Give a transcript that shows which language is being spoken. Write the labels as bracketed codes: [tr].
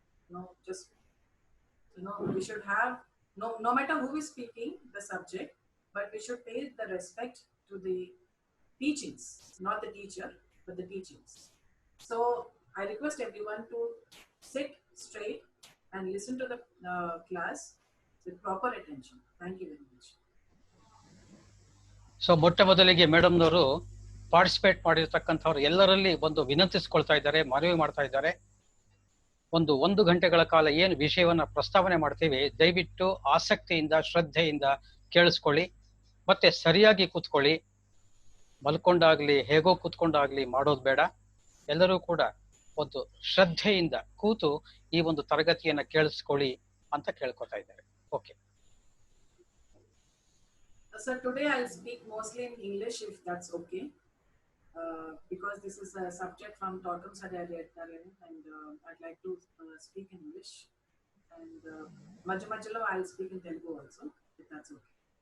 [en] Not, just, we should have, no matter who is speaking the subject, but we should pay the respect to the teachings, not the teacher, but the teachings. So I request everyone to sit straight and listen to the class with proper attention. Thank you very much. [kn] So ಮೊಟ್ಟ ಮೊದಲಿಗೆ ಮೇಡಮ್ನವರು participate ಮಾಡಿರ್ತಕ್ಕಂಥವ್ರು ಎಲ್ಲರಲ್ಲಿ ಒಂದು ವಿನಂತಿಸ್ಕೊಳ್ತಾ ಇದ್ದಾರೆ, ಮನವಿ ಮಾಡ್ತಾ ಇದ್ದಾರೆ. 1 ಗಂಟೆಗಳ ಕಾಲ ಏನು ವಿಷಯವನ್ನ ಪ್ರಸ್ತಾವನೆ ಮಾಡ್ತೀವಿ, ದಯವಿಟ್ಟು ಆಸಕ್ತಿಯಿಂದ ಶ್ರದ್ಧೆಯಿಂದ ಕೇಳಿಸ್ಕೊಳ್ಳಿ, ಮತ್ತೆ ಸರಿಯಾಗಿ ಕೂತ್ಕೊಳ್ಳಿ. ಮಲ್ಕೊಂಡಾಗ್ಲಿ ಹೇಗೋ ಕೂತ್ಕೊಂಡಾಗ್ಲಿ ಮಾಡೋದು ಬೇಡ. ಎಲ್ಲರೂ ಕೂಡ ಒಂದು ಶ್ರದ್ಧೆಯಿಂದ ಕೂತು ಈ ಒಂದು ತರಗತಿಯನ್ನ ಕೇಳಿಸ್ಕೊಳ್ಳಿ ಅಂತ ಕೇಳ್ಕೊತಾ ಇದ್ದಾರೆ. Okay [en] sir, today I'll speak mostly in English if that's okay, because this is a subject from Totem Sadhya, and I'd like to speak in English, and Majamajalo I'll speak in Telugu also if that's okay.